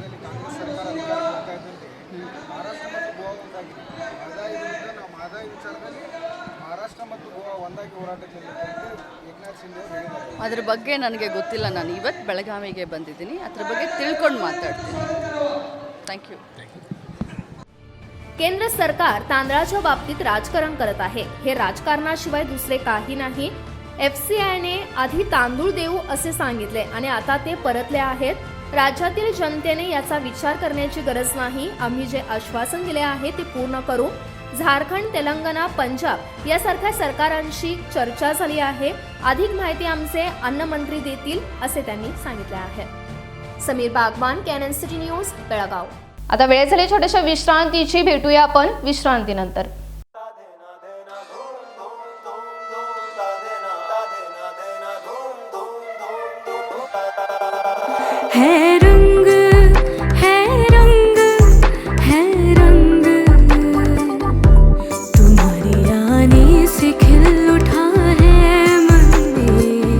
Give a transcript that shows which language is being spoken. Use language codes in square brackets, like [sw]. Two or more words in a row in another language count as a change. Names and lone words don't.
[kn] ಅದ್ರ ಬಗ್ಗೆ ನನಗೆ ಗೊತ್ತಿಲ್ಲ. ನಾನು ಇವತ್ತು ಬೆಳಗಾವಿಗೆ ಬಂದಿದ್ದೀನಿ, ಅದ್ರ ಬಗ್ಗೆ ತಿಳ್ಕೊಂಡು ಮಾತಾಡ್ತೀನಿ. [en] thank you. [mr] केंद्र सरकार तांदळाच्या बाबतीत राजकारण करत आहे. हे राजकारणाशिवाय दुसरे काही नाही. FCIने आधी तांदूळ देऊ असे सांगितले आणि आता ते परतले आहेत। राज्यातील जनतेने याचा विचार करण्याची गरज नाही। आम्ही जे आश्वासन दिले आहे ते पूर्ण करू। झारखंड, तेलंगणा, पंजाब यासारख्या सरकारांशी चर्चा झाली आहे। अधिक माहिती आमचे अन्न मंत्री देतील असे त्यांनी सांगितले आहे। समीर बागवान, कॅनन सिटी न्यूज, बेळगाव। आता वेळ झाली छोट्याशा विश्रांतीची, भेटूया आपण विश्रांतीनंतर। [hi] है रंग है रंग है रंग तुम्हारी आने से खिल उठा है मन में।